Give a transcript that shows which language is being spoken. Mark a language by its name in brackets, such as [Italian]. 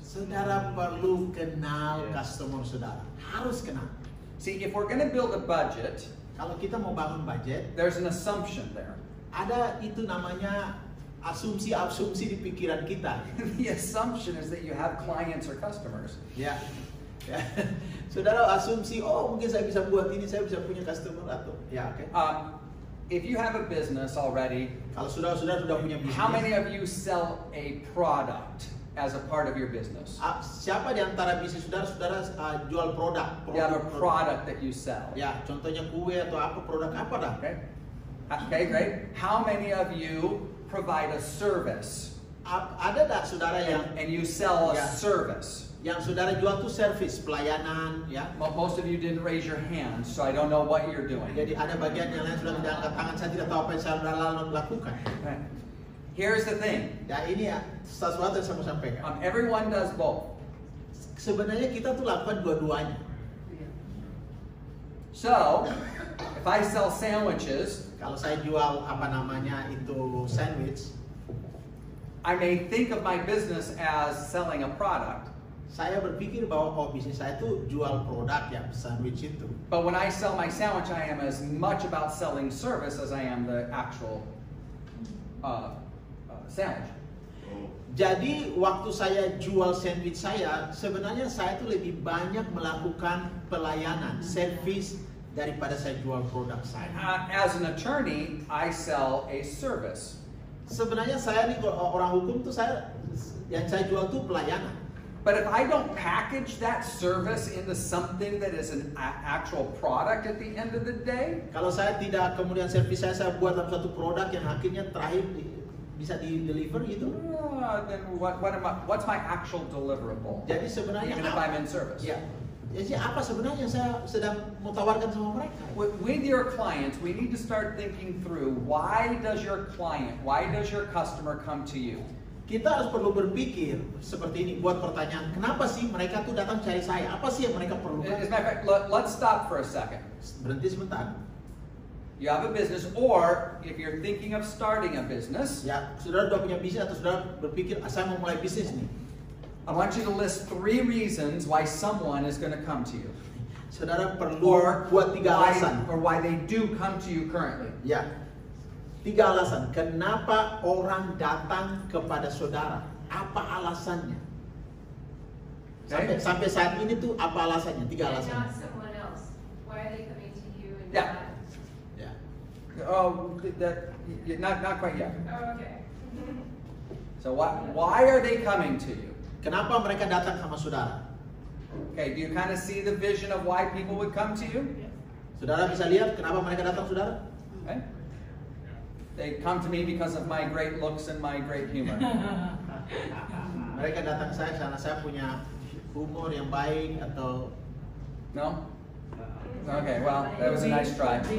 [Indonesian] Saudara perlu kenal customer saudara. Harus kenal. [English] See, if we're going to build a budget, [Indonesian] Kalau kita mau bangun budget, [English] there's an assumption there. [Indonesian] ada itu namanya asumsi-asumsi di pikiran kita. [English] The assumption is that you have clients or customers. [Indonesian] Ya. Ya. Saudara asumsi, oh mungkin saya bisa buat ini, saya bisa punya customer atau ya, oke. [English] If you have a business already, [Indonesian] Kalau saudara sudah punya bisnis, [English] how many of you sell a product as a part of your business? [Indonesian] siapa di antara bisnis saudara jual produk? [English] You have a product that you sell. [Indonesian] Ya, contohnya kue atau apa, produk apa dah? [English] Okay. Okay, great. How many of you provide a service [Indonesian] Ada tak saudara [English] and you sell a Yeah. service? [Indonesian] yang saudara jual tuh service, pelayanan, ya. [English] Most of you didn't raise your hands, so I don't know what you're doing. [Indonesian] Jadi ada bagian yang lain sudah tidak angkat tangan, saya tidak tahu apa yang saudara lakukan. [English] Right. Here's the thing. [Indonesian] Ya ini ya sesuatu yang saya mau sampaikan. [English] Everyone does both. [Indonesian] Sebenarnya kita tuh lakukan dua-duanya. [English] So, if I sell sandwiches, [Indonesian] Kalau saya jual apa namanya itu sandwich, [English] I may think of my business as selling a product. [Indonesian] saya berpikir bahwa bisnis saya tuh jual produk ya, sandwich itu. [English] But when I sell my sandwich, I am as much about selling service as I am the actual sandwich. [Indonesian] Jadi waktu saya jual sandwich saya, sebenarnya saya tuh lebih banyak melakukan pelayanan, service daripada saya jual produk saya. [English] As an attorney, I sell a service. [Indonesian] Sebenarnya saya nih orang hukum tuh yang saya jual tuh pelayanan. [English] But if I don't package that service into something that is an actual product at the end of the day, [Indonesian] Kalau saya tidak kemudian servis saya buat dalam suatu produk yang akhirnya terakhir bisa di deliver gitu. [English] then what's my actual deliverable? [Indonesian] Jadi sebenarnya [English] Even if I'm in service. [Indonesian] Ya, jadi apa sebenarnya yang saya sedang mau tawarkan sama mereka? [English] With your clients, we need to start thinking through why does your customer come to you? [Indonesian] Kita harus perlu berpikir seperti ini, buat pertanyaan, kenapa sih mereka tuh datang cari saya? Apa sih yang mereka perlukan? [English] As a matter of fact, let's stop for a second. [Indonesian] Berhenti sebentar. [English] You have a business, or if you're thinking of starting a business, [Indonesian] Ya, saudara udah punya bisnis atau saudara berpikir, saya mau mulai bisnis nih. [English] I want you to list 3 reasons why someone is going to come to you. [Indonesian] Saudara perlu [English] Or [Indonesian] buat 3 alasan. [English] why they do come to you currently. [Indonesian] Ya, 3 alasan. Kenapa orang datang kepada saudara? Apa alasannya? Sampai saat ini tuh apa alasannya? 3 [English] And [Indonesian] alasan. [English] not someone else. Why are they coming to you and Yeah. not? [Indonesian] Ya. [English] Oh, not quite yet. Oh, okay. So why are they coming to you? [Indonesian] Kenapa mereka datang sama saudara? [English] Okay, do you kind of see the vision of why people would come to you? [Indonesian] Saudara bisa lihat kenapa mereka datang saudara? [English] Okay. They come to me because of my great looks and my great humor. [Indonesian] Mereka datang saya karena saya punya humor yang baik atau [English] No? Okay, well, that was a nice try.